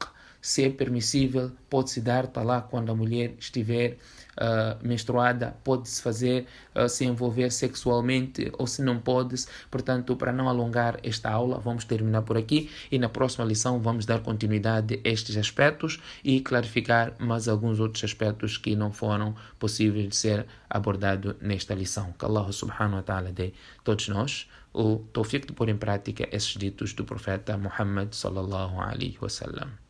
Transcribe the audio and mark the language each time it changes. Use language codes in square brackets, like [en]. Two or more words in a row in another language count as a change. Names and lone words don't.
[pt] Se é permissível, pode-se dar talaq quando a mulher estiver menstruada, pode-se fazer, se envolver sexualmente, ou se não pode. Portanto, para não alongar esta aula, vamos terminar por aqui e na próxima lição vamos dar continuidade a estes aspectos e clarificar mais alguns outros aspectos que não foram possíveis de ser abordados nesta lição. Que Allah [ar] سبحانه وتعالى [pt] dê todos nós o tawfiq de pôr em prática esses ditos do profeta Muhammad [ar] صلى الله عليه وسلم.